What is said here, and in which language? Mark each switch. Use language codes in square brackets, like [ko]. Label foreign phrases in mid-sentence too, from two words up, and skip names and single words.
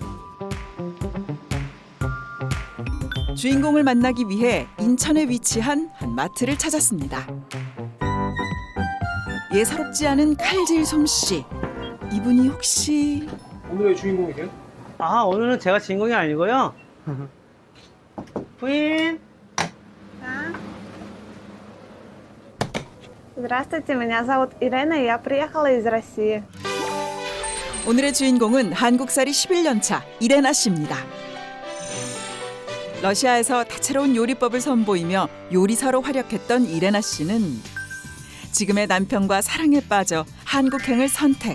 [ko] 주인공을 만나기 위해 인천에 위치한 한 마트를 찾았습니다. 예사롭지 않은 칼질 솜씨. 이분이 혹시 오늘의 주인공이세요? 아, 오늘은 제가 주인공이 아니고요. 부인. [ru] Здравствуйте, меня зовут Ирина, и я приехала из России. [ko] 오늘의 주인공은 한국살이 11년 차 이레나 씨입니다. 러시아에서 다채로운 요리법을 선보이며 요리사로 활약했던 이레나 씨는 지금의 남편과 사랑에 빠져 한국행을 선택.